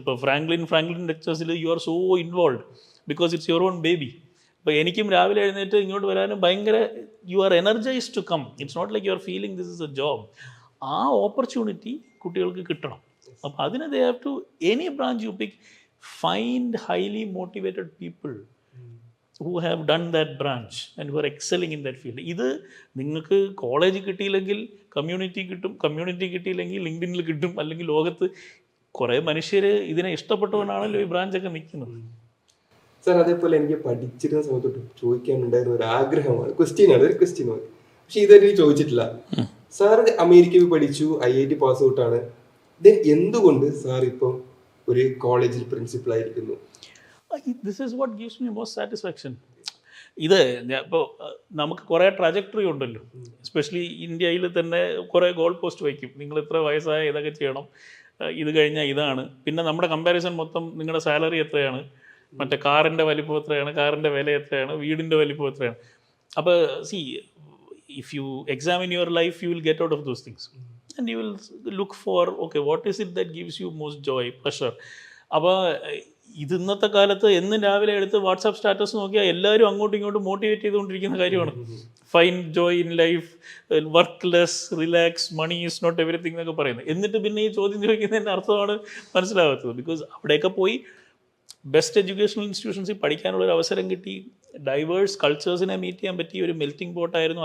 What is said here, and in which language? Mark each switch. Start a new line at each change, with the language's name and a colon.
Malayalam: ഇപ്പോൾ Franklin ലെക്ചേഴ്സിൽ
English: You are so involve because it's your own baby.
Malayalam: അപ്പോൾ എനിക്കും രാവിലെ എഴുന്നേറ്റ് ഇങ്ങോട്ട് വരാനും ഭയങ്കര
English: You are energised to come. It's not like you are feeling this is a job.
Malayalam: ആ ഓപ്പർച്യൂണിറ്റി കുട്ടികൾക്ക് കിട്ടണം. അപ്പോൾ അതിന്
English: They have to, any branch you pick, find highly motivated people who have done that branch and who are excelling in that field.
Malayalam: ഇത് നിങ്ങൾക്ക് college കിട്ടിയില്ലെങ്കിൽ community കിട്ടും, community കിട്ടിയില്ലെങ്കിൽ ലിങ്ക്ഡിനിൽ കിട്ടും, അല്ലെങ്കിൽ ലോകത്ത് കുറേ മനുഷ്യർ ഇതിനെ ഇഷ്ടപ്പെട്ടുകൊണ്ടാണല്ലോ ഈ ബ്രാഞ്ചൊക്കെ നിൽക്കുന്നത്. സാർ അതേപോലെ എനിക്ക് പഠിച്ചിരുന്ന സമയത്ത് ചോദിക്കാനുണ്ടായിരുന്ന ഒരു ആഗ്രഹമാണ്, ക്വസ്റ്റ്യനാണ്, ഒരു ക്വസ്റ്റ്യനാണ്, പക്ഷെ ഇതുവരെ ചോദിച്ചിട്ടില്ല. സാർ അമേരിക്കയിൽ പഠിച്ചു, IIT പാസ് ഔട്ടാണ്, ദെൻ എന്തുകൊണ്ട് സാർ ഇപ്പം ഒരു കോളേജിൽ പ്രിൻസിപ്പൽ ആയിരിക്കുന്നു?
English: This is what gives me most satisfaction.
Malayalam: ഇത് ഇപ്പോൾ നമുക്ക് കുറേ ട്രാജക്ടറി ഉണ്ടല്ലോ, എസ്പെഷ്യലി ഇന്ത്യയിൽ തന്നെ കുറേ ഗോൾ പോസ്റ്റ് വയ്ക്കും, നിങ്ങൾ ഇത്ര വയസ്സായ ഇതൊക്കെ ചെയ്യണം, ഇത് കഴിഞ്ഞാൽ ഇതാണ്. പിന്നെ നമ്മുടെ കമ്പാരിസൺ മൊത്തം നിങ്ങളുടെ സാലറി എത്രയാണ്, മറ്റേ കാറിൻ്റെ വലിപ്പം എത്രയാണ്, കാറിൻ്റെ വില എത്രയാണ്, വീടിൻ്റെ വലിപ്പം എത്രയാണ്. അപ്പോൾ C,
English: if you examine your life, you will get out of those things and you will look for, okay, what is it that gives you most joy, pleasure.
Malayalam: അപ്പോൾ ഇത് ഇന്നത്തെ കാലത്ത് എന്നും രാവിലെ എടുത്ത് വാട്സാപ്പ് സ്റ്റാറ്റസ് നോക്കിയാൽ എല്ലാവരും അങ്ങോട്ടും ഇങ്ങോട്ടും മോട്ടിവേറ്റ് ചെയ്തുകൊണ്ടിരിക്കുന്ന കാര്യമാണ്.
English: find joy in life, work less, relax, money is not everything
Malayalam: എന്നൊക്കെ പറയുന്നത്. എന്നിട്ട് പിന്നെ ഈ ചോദ്യം ചോദിക്കുന്നതിൻ്റെ അർത്ഥമാണ് മനസ്സിലാകാത്തത്. ബിക്കോസ് അവിടെയൊക്കെ പോയി ബെസ്റ്റ് എഡ്യൂക്കേഷണൽ ഇൻസ്റ്റിറ്റ്യൂഷൻസിൽ പഠിക്കാനുള്ളൊരു അവസരം കിട്ടി, ഡൈവേഴ്സ് കൾച്ചേഴ്സിനെ മീറ്റ് ചെയ്യാൻ പറ്റിയ ഒരു മെൽറ്റിംഗ് പോട്ടായിരുന്നു.